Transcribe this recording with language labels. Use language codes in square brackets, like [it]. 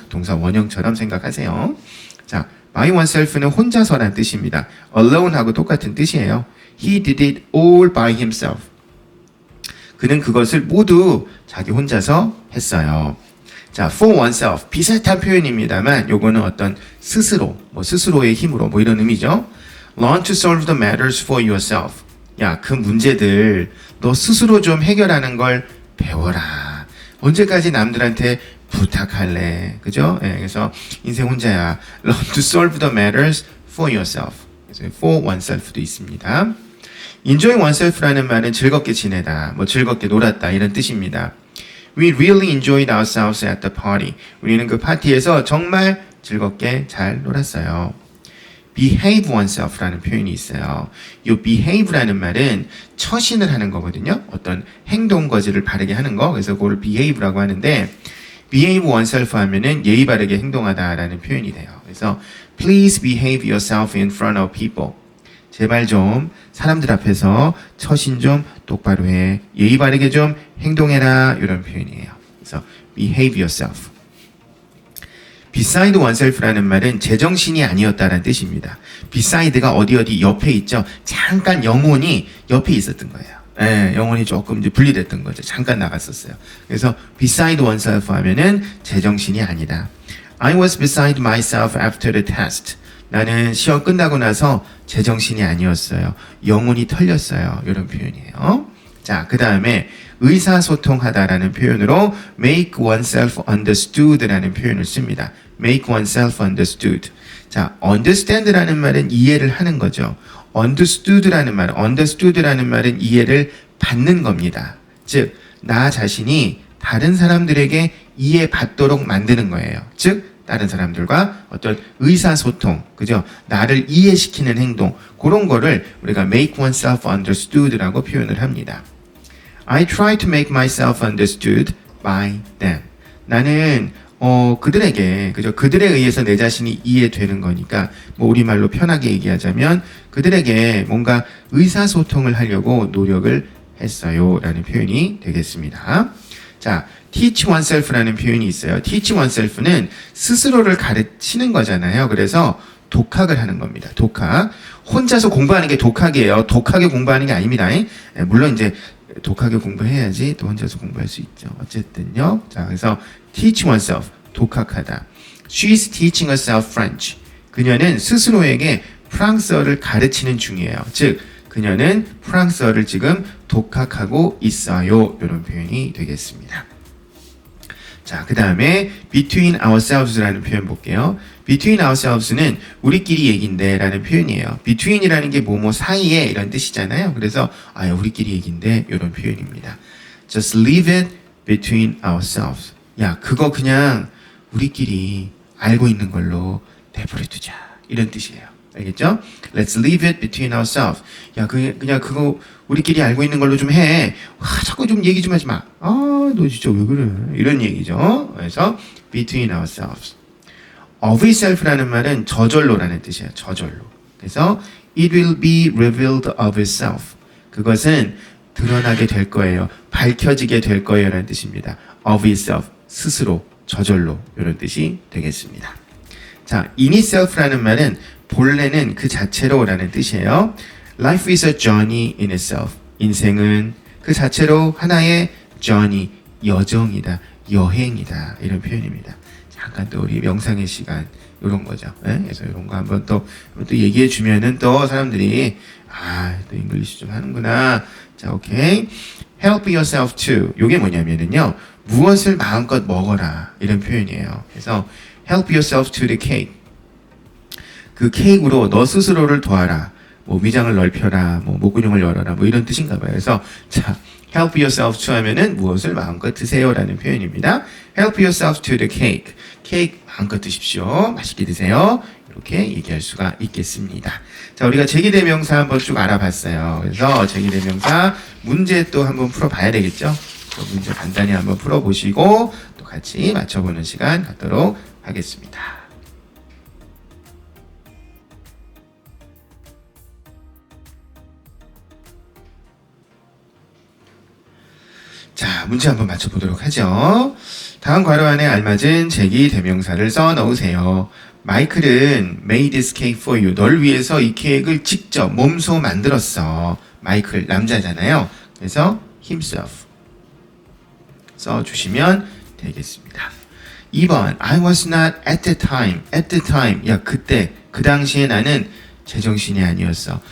[ko] 동사 원형처럼 생각하세요. 자, by oneself는 혼자서란 뜻입니다. alone하고 똑같은 뜻이에요. [en] He did it all by himself. [ko] 그는 그것을 모두 자기 혼자서 했어요. [en] 자, for oneself. [ko] 비슷한 표현입니다만 요거는 어떤 스스로, 스스로의 힘으로 이런 의미죠. [en] Learn to solve the matters for yourself. [ko] 야, 그 문제들 너 스스로 좀 해결하는 걸 배워라. 언제까지 남들한테 부탁할래? 그죠? 그래서 인생 혼자야. [en] Learn to solve the matters for yourself. [ko] 그래서 for oneself도 있습니다. Enjoy oneself라는 말은 즐겁게 지내다, 즐겁게 놀았다 이런 뜻입니다. [en] We really enjoyed ourselves at the party. [ko] 우리는 그 파티에서 정말 즐겁게 잘 놀았어요. Behave oneself라는 표현이 있어요. 이 behave라는 말은 처신을 하는 거거든요. 어떤 행동 거지를 바르게 하는 거. 그래서 그걸 behave라고 하는데 behave oneself 하면은 예의 바르게 행동하다라는 표현이 돼요. [en] 그래서 please behave yourself in front of people. [ko] 제발 좀 사람들 앞에서 처신 좀 똑바로 해. 예의 바르게 좀 행동해라. 이런 표현이에요. [en] 그래서 behave yourself. [ko] beside oneself라는 말은 제정신이 아니었다라는 뜻입니다. beside가 어디 옆에 있죠. 잠깐 영혼이 옆에 있었던 거예요. 예, 영혼이 조금 이제 분리됐던 거죠. 잠깐 나갔었어요. 그래서 beside oneself 하면은 제정신이 아니다. [en] I was beside myself after the test. [ko] 나는 시험 끝나고 나서 제정신이 아니었어요. 영혼이 털렸어요. 이런 표현이에요. 자, 그 다음에 의사소통하다라는 표현으로 make oneself understood라는 표현을 씁니다. [en] make oneself understood. [ko] 자, understand라는 말은 이해를 하는 거죠. understood라는 말은 이해를 받는 겁니다. 즉, 나 자신이 다른 사람들에게 이해받도록 만드는 거예요. 즉, 다른 사람들과 어떤 의사소통, 그죠? 나를 이해시키는 행동, 그런 거를 우리가 make oneself understood라고 표현을 합니다. [en] I try to make myself understood by them. [ko] 나는 그들에게, 그죠? 그들에 의해서 내 자신이 이해되는 거니까, 뭐 우리말로 편하게 얘기하자면 그들에게 뭔가 의사소통을 하려고 노력을 했어요. 라는 표현이 되겠습니다. 자, teach oneself라는 표현이 있어요. teach oneself는 스스로를 가르치는 거잖아요. 그래서 독학을 하는 겁니다. 독학. 혼자서 공부하는 게 독학이에요. 독하게 공부하는 게 아닙니다. 물론 이제 독하게 공부해야지 또 혼자서 공부할 수 있죠. 어쨌든요. 자, 그래서 teach oneself, 독학하다. [en] She's teaching herself French. [ko] 그녀는 스스로에게 프랑스어를 가르치는 중이에요. 즉, 그녀는 프랑스어를 지금 독학하고 있어요. 이런 표현이 되겠습니다. 자, 그 다음에 between ourselves라는 표현 볼게요. between ourselves는 우리끼리 얘긴데 라는 표현이에요. between이라는 게 뭐뭐 사이에 이런 뜻이잖아요. 그래서 우리끼리 얘긴데 이런 표현입니다. [en] just leave it between ourselves. [ko] 야, 그거 그냥 우리끼리 알고 있는 걸로 내버려두자. 이런 뜻이에요. 알겠죠? [en] Let's leave it between ourselves. [ko] 야, 그냥 그거 우리끼리 알고 있는 걸로 좀 해. 자꾸 좀 얘기 좀 하지 마. 너 진짜 왜 그래? 이런 얘기죠. [en] 그래서 between ourselves. [ko] of itself라는 말은 저절로라는 뜻이에요. 저절로. [en] 그래서 it will be revealed of itself. [ko] 그것은 드러나게 될 거예요. 밝혀지게 될 거예요. 라는 뜻입니다. of itself. 스스로, 저절로. 이런 뜻이 되겠습니다. 자, in itself라는 말은 본래는 그 자체로라는 뜻이에요. [en] Life is a journey in itself. [ko] 인생은 그 자체로 하나의 journey, 여정이다, 여행이다. 이런 표현입니다. 잠깐 또 우리 명상의 시간, 이런 거죠. 네? 그래서 이런 거 한번 또 얘기해 주면은 또 사람들이, 또 잉글리시 좀 하는구나. [en] 자, 오케이. Help yourself to. [ko] 요게 뭐냐면은요, 무엇을 마음껏 먹어라. 이런 표현이에요. [en] 그래서 help yourself to the cake. [ko] 그 케이크로 너 스스로를 도와라. 뭐 위장을 넓혀라. 뭐 목근육을 열어라. 뭐 이런 뜻인가 봐요. 그래서 자, help yourself to 하면은 무엇을 마음껏 드세요라는 표현입니다. [en] help yourself to the cake. [ko] 케이크 마음껏 드십시오. 맛있게 드세요. 이렇게 얘기할 수가 있겠습니다. 자, 우리가 제기대명사 한번 쭉 알아봤어요. 그래서 제기대명사 문제 또 한번 풀어봐야 되겠죠? 또 문제 간단히 한번 풀어보시고 또 같이 맞춰보는 시간 갖도록 하겠습니다. 자, 문제 한번 맞춰보도록 하죠. 다음 괄호 안에 알맞은 제기 대명사를 써 넣으세요. [en] 마이클은 made this cake for you. [ko] 널 위해서 이 케이크를 직접 몸소 만들었어. 마이클 남자잖아요. 그래서 himself 써주시면 되겠습니다. [en] 2번 I was not at the time. at the time. [ko] 야, 그때 그 당시에 나는 제정신이 아니었어.